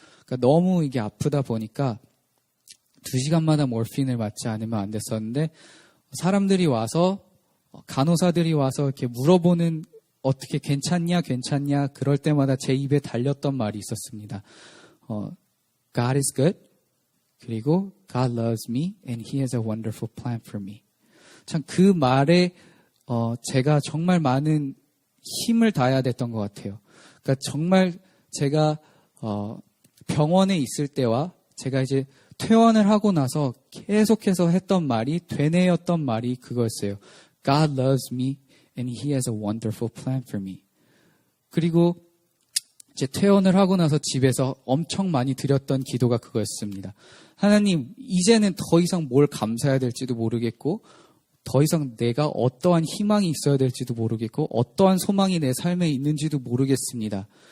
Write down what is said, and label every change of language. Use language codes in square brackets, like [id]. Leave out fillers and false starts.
[ko] 그러니까 너무 이게 아프다 보니까 2시간마다 몰핀을 맞지 않으면 안 됐었는데 사람들이 와서 간호사들이 와서 이렇게 물어보는 어떻게 괜찮냐 그럴 때마다 제 입에 달렸던 말이 있었습니다. [en] God is good. [ko] 그리고 [en] God loves me and He has a wonderful plan for me. [ko] 참 그 말에 제가 정말 많은 힘을 다해야 됐던 것 같아요. 그러니까 정말 제가 병원에 있을 때와 제가 이제 퇴원을 하고 나서 계속해서 했던 말이 되뇌었던 말이 그거였어요. [en] God loves me and He has a wonderful plan for me. [ko] 그리고 이제 퇴원을 하고 나서 집에서 엄청 많이 드렸던 기도가 그거였습니다. 하나님, 이제는 더 이상 뭘 감사해야 될지도 모르겠고 더 이상 내가 어떠한 희망이 있어야 될지도 모르겠고 어떠한 소망이 내 삶에 있는지도 모르겠습니다.